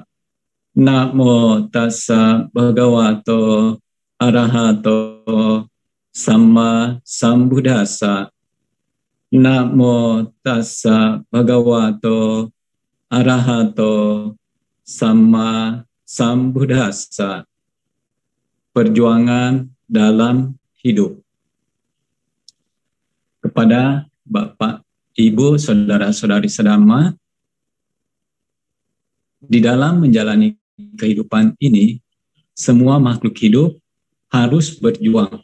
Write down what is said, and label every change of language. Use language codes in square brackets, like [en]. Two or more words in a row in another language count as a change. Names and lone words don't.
[pi] Namo tassa bhagavato arahato samma sambuddhassa. Namo tassa bhagavato arahato samma sambuddhassa. [id] Perjuangan dalam hidup. Kepada Bapak, Ibu, saudara-saudari sedama, di dalam menjalani kehidupan ini, semua makhluk hidup harus berjuang.